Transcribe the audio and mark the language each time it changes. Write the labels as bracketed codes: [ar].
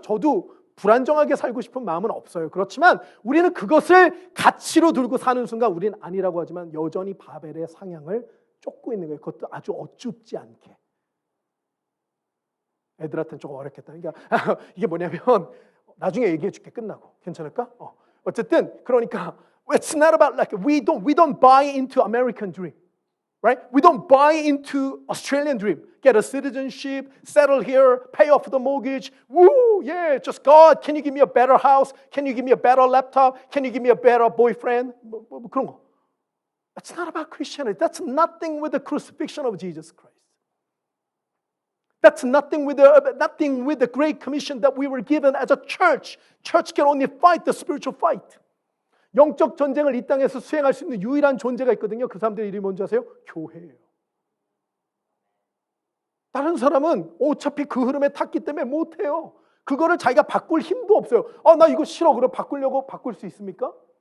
[ko] 저도 불안정하게 살고 싶은 마음은 없어요. 그렇지만 우리는 그것을 가치로 들고 사는 순간 우리는 아니라고 하지만 여전히 바벨의 상향을 쫓고 있는 거예요. 그것도 아주 어줍지 않게. 애들한테는 조금 어렵겠다. 그러니까 이게 뭐냐면 나중에 얘기해 줄게, 끝나고. 괜찮을까? 어쨌든 그러니까 [en] it's not about like we don't buy into American dream. Right? We don't buy into Australian dream. Get a citizenship, settle here, pay off the mortgage. Woo, yeah, just God, can you give me a better house? Can you give me a better laptop? Can you give me a better boyfriend? [ko] 뭐 그런 거. [en] That's not about Christianity. That's nothing with the crucifixion of Jesus Christ. That's nothing with the Great Commission that we were given as a church. Church can only fight the spiritual fight. [ko] 영적 전쟁을 이 땅에서 수행할 수 있는 유일한 존재가 있거든요. 그 사람들의 이름이 뭔지 아세요? 교회예요. 다른 사람은 어차피 그 흐름에 탔기 때문에 못해요. 그거를 자기가 바꿀 힘도 없어요. 나 이거 싫어. 그럼 바꾸려고 바꿀 수 있습니까?